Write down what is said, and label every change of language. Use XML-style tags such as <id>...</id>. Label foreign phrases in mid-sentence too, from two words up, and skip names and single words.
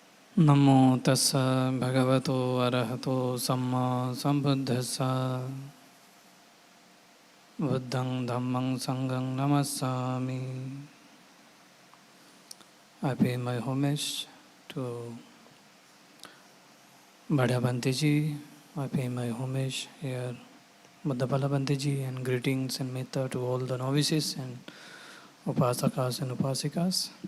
<pi>Namo tassa bhagavato arahato samma sambuddhassa buddhang dhammang sanghang namassami.</pi> <en>I pay my homage to Bhadya Bhantiji. I pay my homage here Buddhapala Bhantiji, and greetings and metta to all the novices and upasakas and upasikas.</en>